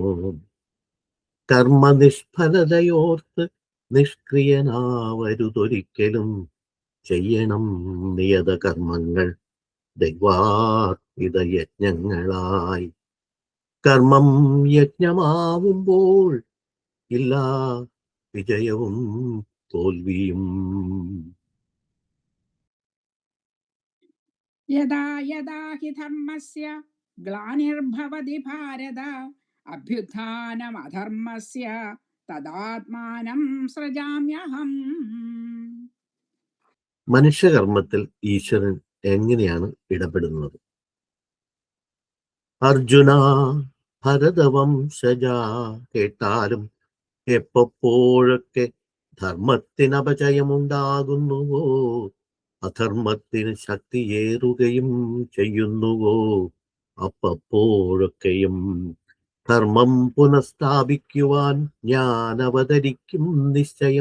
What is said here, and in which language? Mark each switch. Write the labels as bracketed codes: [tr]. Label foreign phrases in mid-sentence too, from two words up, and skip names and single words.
[ml] കർമ്മനിഷ്ഫലതയോർത്ത് നിഷ്ക്രിയനാവരുതൊരിക്കലും, ചെയ്യണം നിയത കർമ്മങ്ങൾ ദൈവാർപ്പിത യജ്ഞങ്ങളായി. കർമ്മം യജ്ഞമാവുമ്പോൾ ഇല്ല വിജയവും തോൽവിയും. [sa] യഥാ യഥാ ഹി ധർമ്മസ്യ ഗ്ലാനിർഭവതി ഭാരത അഭ്യുത്ഥാനമധർമ്മസ്യ തദാത്മാനം സൃജാമ്യഹം. [ml] മനുഷ്യകർമ്മത്തിൽ ഈശ്വരൻ എങ്ങനെയാണ് ഇടപെടുന്നത്? അർജുന ഭരതവംശജ, കേട്ടാലും എപ്പോഴൊക്കെ ധർമ്മത്തിന് അപജയമുണ്ടാകുന്നുവോ, അധർമ്മത്തിന് ശക്തിയേറുകയും ചെയ്യുന്നുവോ, അപ്പോഴൊക്കെയും ധർമ്മം പുനഃസ്ഥാപിക്കുവാൻ ഞാൻ അവതരിക്കും നിശ്ചയം.